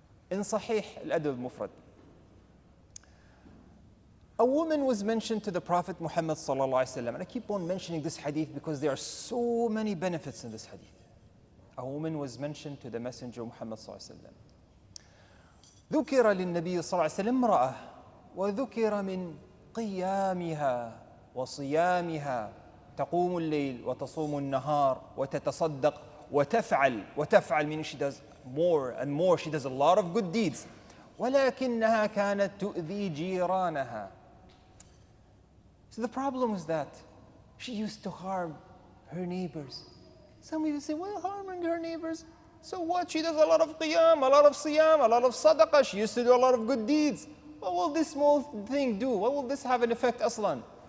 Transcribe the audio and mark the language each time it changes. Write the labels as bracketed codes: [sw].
[en] In Sahih Adab Mufrad, a woman was mentioned to the Prophet Muhammad sallallahu alaihi wasallam, and I keep on mentioning this hadith because there are so many benefits in this hadith. A woman was mentioned to the Messenger Muhammad sallallahu alaihi wasallam. [ar] ذكر للنبي صلى الله عليه وسلم امرأة وذكر من قيامها وصيامها تقوم الليل وتصوم النهار وتتصدق وتفعل [en] meaning she does more and more, she does a lot of good deeds. [ar] ولكنها كانت تؤذي جيرانها. [en] So the problem was that she used to harm her neighbors. Some people say, well, harming her neighbors, so what? She does a lot of qiyam, a lot of siyam, a lot of sadaqah. She used to do a lot of good deeds. What will this small thing do? What will this have an effect aslan?